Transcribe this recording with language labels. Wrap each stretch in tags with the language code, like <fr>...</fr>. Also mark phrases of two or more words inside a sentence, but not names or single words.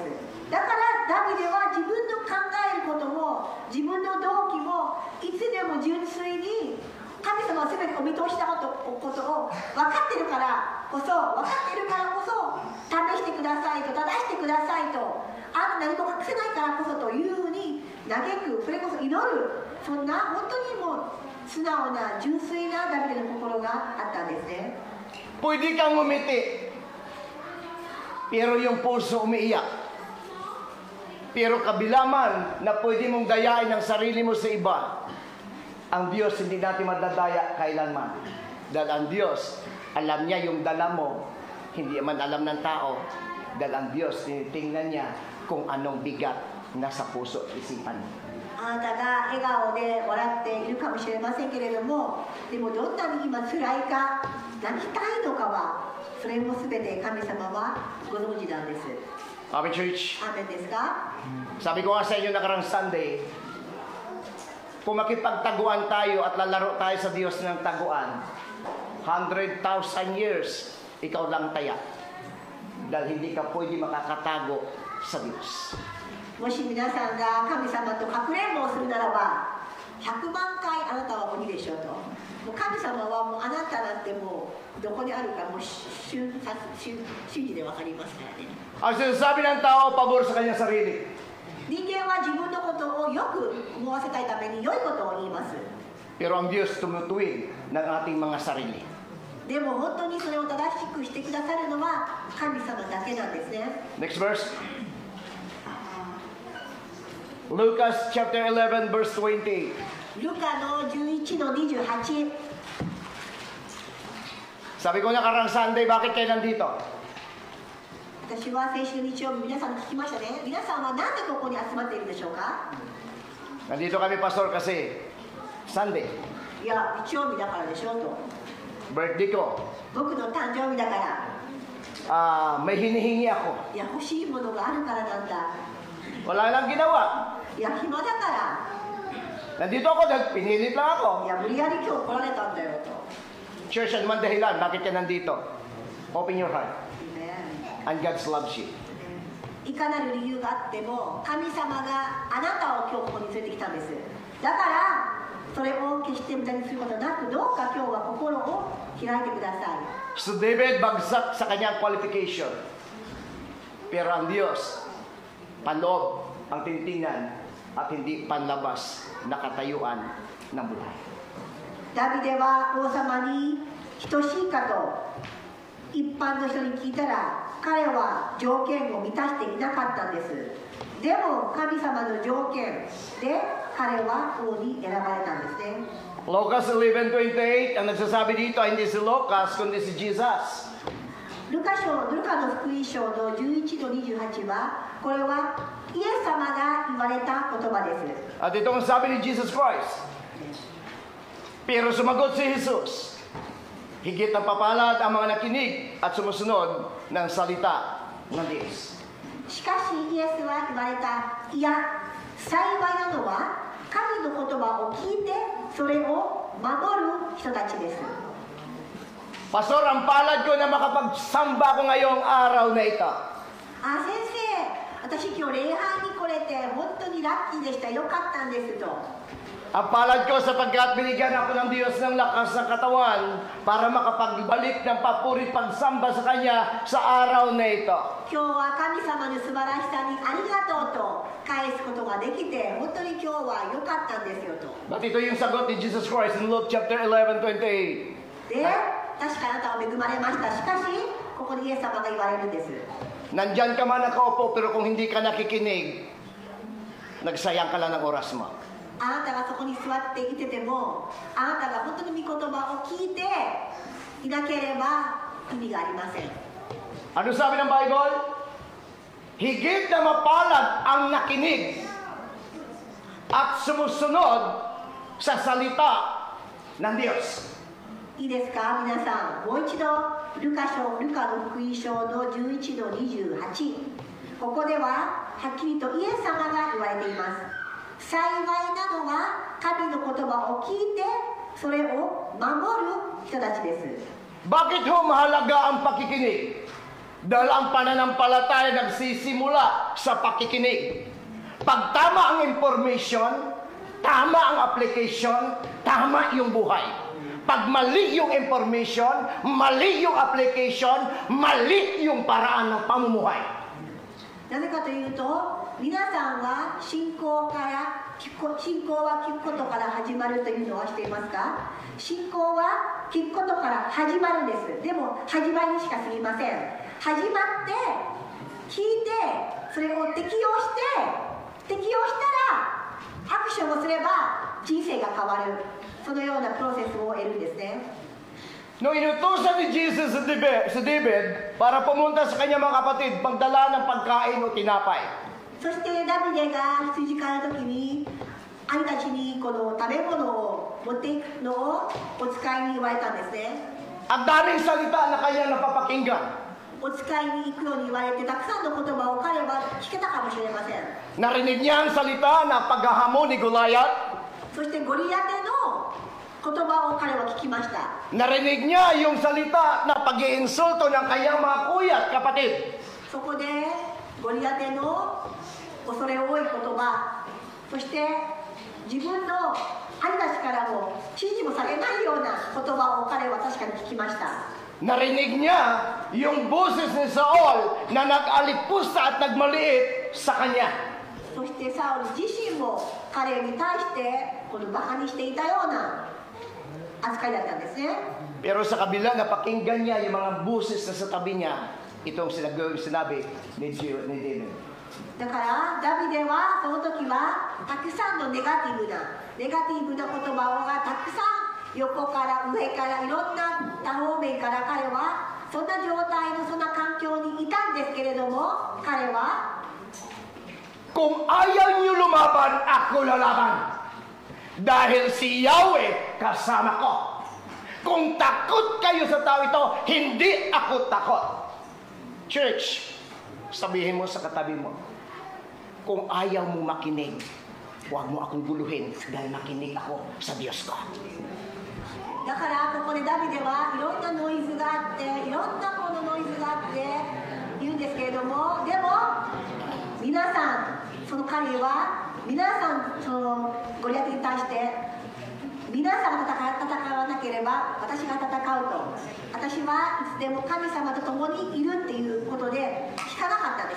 <ja>だからダビデは自分の考えることも自分の動機もいつでも純粋に神様は全てお見通しなことを分かっているからこそ、試してくださいと、正してくださいと、あなた何も隠せないからこそというふうに嘆く、それこそ祈る、そんな本当にもう素直な純粋なダビデの心があったんですね。</ja> <tl>Pwede kang umiti, pero yung puso umiiyak. Pero kabilaman na pwede mong dayain ang sarili mo sa iba, ang Diyos hindi natin madadaya kailanman. Dahil ang Diyos, alam niya yung dala mo, hindi man alam ng tao. Dahil ang Diyos, tinitingnan niya kung anong bigat nasa puso at isipan mo.</tl> <ja>あなたが笑顔で笑っているかもしれませんけれども、でもどんなに今辛いか、泣きたいのかは、それも全て神様はご存知なんです。</ja> <en>Amen, church.</en> <ja>アーメンですか？</ja> <tl>Sabi ko nga sa inyo nakarang Sunday, kung makipagtaguan tayo at lalaro tayo sa Diyos ng taguan, 100,000 years, ikaw lang taya. Dahil hindi ka pwede makakatago sa Diyos.</tl> <ja>もし皆さんが神様とかくれんぼをするならば、100万回あなたは鬼でしょうと。もう神様はもうあなたなんてもうどこにあるかもう瞬時で分かりますからね。</ja> <tl>Ang sinasabi ng tao, pabor sa kanyang sarili.</tl> <ja>人間は自分のことをよく思わせたいために良いことを言います。</ja> <tl>Pero ang Diyos tumutuwid ng ating mga sarili.</tl> <ja>でも本当にそれを正しくしてくださるのは神様だけなんですね。</ja> <en>Next verse. Lucas chapter 11 verse 20.</en> <ja>ルカの11の28。</ja> <tl>Sabi ko nakarang Sunday, bakit kayo nandito?</tl> <ja>私は先週日曜日皆さんに聞きましたね。皆さんは何でここに集まっているでしょうか？</ja> <tl>Nandito kami, Pastor, kasi Sunday.</tl> <ja>いや、日曜日だからでしょうと。</ja> <tl>Birthday ko.</tl> <ja>僕の誕生日だから。</ja> <tl>May hinihingi ako.</tl> <ja>いや、欲しいものがあるからなんだ。</ja> <tl>Wala lang ginawa.</tl> <ja>いや、暇だから。</ja> <tl>Nandito ako dahil pinilit lang ako.</tl> <ja>いや、無理やり今日来られたんだよと。</ja> <tl>Church, ano man dahilan, bakit ka nandito?</tl> <en>Open your heart.</en> <ja>ね</ja> <en>And God loves you.</en> <ja>いかなる理由があっても、神様があなたを今日ここに連れてきたんです。だから、それを決して無駄にすることなく、どうか今日は心を開いてください。</ja> <tl>So David bagsak sa kanyang qualification. Pero ang Diyos, panloob ang tintingan at hindi panlabas na katayuan ng buhay.</tl> <ja>ダビデは王様に等しいかと一般の人に聞いたら、彼は条件を満たしていなかったんです。でも神様の条件で彼は王に選ばれたんですね。</ja> <tl>Lucas 11:28, ang nagsasabi dito hindi si Lucas kundi si Jesus.</tl> <ja>ルカの福音書の11の28は、これはイエス様が言われた言葉です。</ja> <tl>At ito ang sabi ni Jesus Christ. Pero sumagot si Jesus, higit ang papalad ang mga nakinig at sumusunod ng salita ng Diyos.</tl> <ja>しかしイエスは言われた。いや、幸いなのは神の言葉を聞いてそれを守る人たちです。</ja> <tl>Pastor, ang palad ko na makapagsamba ko ngayong araw na ito.</tl> <ja>あ、先生、私今日礼拝に来れて本当にラッキーでした。よかったんですと。</ja> <tl>Ang palad ko sapagkat binigyan ako ng Diyos ng lakas ng katawan para makapagbalik ng papuri pagsamba sa Kanya sa araw na ito.</tl> <ja>今日は神様の素晴らしさにありがとうと返すことができて、本当に今日は良かったんですよと。</ja> <tl>At ito yung sagot ni Jesus Christ</tl> <en>in Luke chapter 11:28.</en> <ja>で、確かあなたは恵まれました。しかし、ここでイエス様が言われるんです。</ja> <tl>Nandyan ka man nakaupo, pero kung hindi ka nakikinig, nagsayang ka lang ng oras mo. あなたがそこに座っていてても、あなたが本当に御言葉を聞いていなければ意味がありません。 Ano sabi ng Bible? Higit na mapalad ang nakinig at sumusunod sa salita ng Diyos.</tl> <ja>いいですか、皆さん。もう一度、ルカの福音書の11の28。ここでは、はっきりとイエス様が言われています。幸いなのは、神の言葉を聞いて、それを守る人たちです。</ja> <tl>Bakit ho mahalaga ang pakikinig? Dahil ang pananampalataya nagsisimula sa pakikinig. Pag tama ang information, tama ang application, tama yung buhay. Pag mali yung information, mali yung application, mali yung paraan ng pamumuhay.</tl> <ja>なぜかというと、皆さんは信仰は聞くことから始まるというのは知っていますか？信仰は聞くことから始まるんです。でも始まりにしか過ぎません。始まって聞いて、それを適用したらアクションをすれば人生が変わる。そのようなプロセスを得るんですね。</ja> <tl>Nung inutusan ni Jesus si David para pumunta sa kanyang mga kapatid, pagdala ng pagkain o tinapay.</tl> <ja>そしてダビデが羊飼う時に兄たちにこの食べ物を持っていくのをお使いに言われたんですね。</ja> <tl>Ang daming salita na kanya napapakinggan.</tl> <ja>お使いに行くように言われてたくさんの言葉を彼は聞けたかもしれません。</ja> <tl>Narinig niya ang salita na paghahamon ni Goliath.</tl> <ja>そしてゴリアテの言葉を彼は聞きました。</ja> <tl>Narinig niya yung salita na pag-iinsulto ng kanyang mga kuya at kapatid.</tl> <ja>そこでゴリアテの恐れ多い言葉、そして自分の兄たちからも指示もされないような言葉を彼は確かに聞きました。</ja> <tl>Narinig niya yung boses ni Saul na nag-alipusta at nagmaliit sa kanya.</tl> <ja>そしてサウル自身も彼に対してこのバカにしていたような扱いだったんですね。</ja> <tl>Pero sa kabila, napakinggan niya yung mga boses na sa tabi niya, itong sinabi ni David.</tl> <ja>だからダビデはその時はたくさんのネガティブな言葉がたくさん横から上からいろんな多方面から彼はそんな状態のそんな環境にいたんですけれども、彼は</ja> <tl>Kung ayaw niyo lumaban, ako lalaban. Dahil si Yahweh kasama ko. Kung takot kayo sa tao ito, hindi ako takot. Church, sabihin mo sa katabi mo, kung ayaw mo makinig, huwag mo akong guluhin dahil makinig ako sa Diyos ko.</tl> <ja>だからここでダビデはいろんなノイズがあっていろんなこのノイズがあって言うんですけれども、でも皆さんその彼は皆さんそのゴリアテに対して皆さんが戦わなければ私が戦うと、私はいつでも神様と共にいるっていうことで聞かなかったんです。</ja>